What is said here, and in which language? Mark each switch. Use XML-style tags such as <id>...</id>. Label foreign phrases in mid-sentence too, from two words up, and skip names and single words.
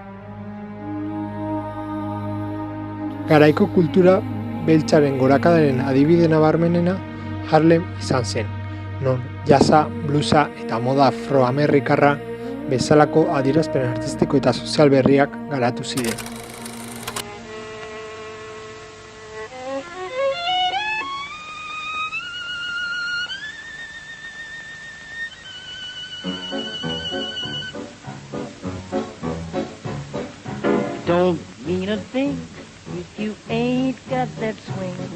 <eu>Garaiko kultura beltzaren gorakadaren adibide nabarmenena Harlem izan zen, non jazza, bluesa eta moda afroamerikarra bezalako adierazpen artistiko eta sozial berriak garatu ziren.</eu> <en>Don't mean a thing if you ain't got that swing.</en>